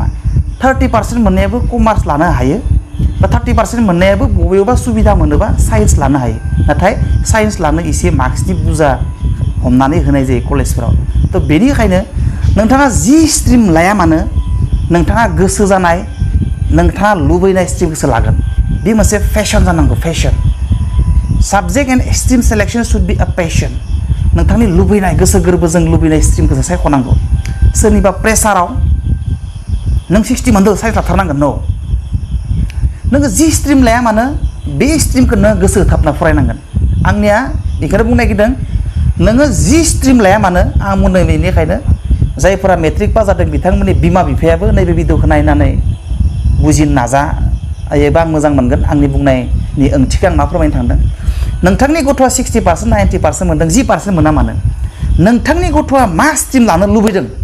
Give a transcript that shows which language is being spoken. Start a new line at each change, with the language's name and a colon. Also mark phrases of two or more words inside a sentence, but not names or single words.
Bodo: 30% मोननायाबो कमार्स लानो हायो बा 30% मोननायाबो बबेयावबा सुबिदा मोनोबा साइन्स लानो हायो नाथाय साइन्स लानो एसे मार्क्सनि बुरजा हमनानै होनाय जायो कलेजफोराव थ' बेनिखायनो नोंथाङा जि स्ट्रिम लाया मानो नोंथाङा गोसो जानाय नोंथाङा लुबैनाय स्ट्रिमखौसो लागोन बे मोनसे फेशन जानांगौ
English: fashion subject and stream selection should be a passion
Bodo: नोंथांनि लुबैनाय गोसो गोरबोजों लुबैनाय स्ट्रिमखौसो सायख'नांगौ सोरनिबा प्रेसाराव नों 60 मोनदों साइन्स लाथारनांगोन न' नोङो जि स्ट्रिम लाया मानो बे स्ट्रिमखौ नों गोसो होथाबना फरायनांगोन आंनिया बेखौनो बुंनो नागिरदों नोङो जि स्ट्रिम लाया मानो आं बुंदों बेनिखायनो जायफोरा
English: matric pass
Bodo: जादों बिथांमोननि बिमा बिफायाबो नैबे भिडिअखौ नायनानै बुजिनो नाजा एबा आं मोजां मोनगोन आंनि बुंनायनि ओंथिखौ आं मा फोरमायनो थांदों नोंथांनि गथ'आ 60% 90% मोनदों 10% मोना मानो नोंथांनि गथ'आ मा स्ट्रिम लानो लुबैदों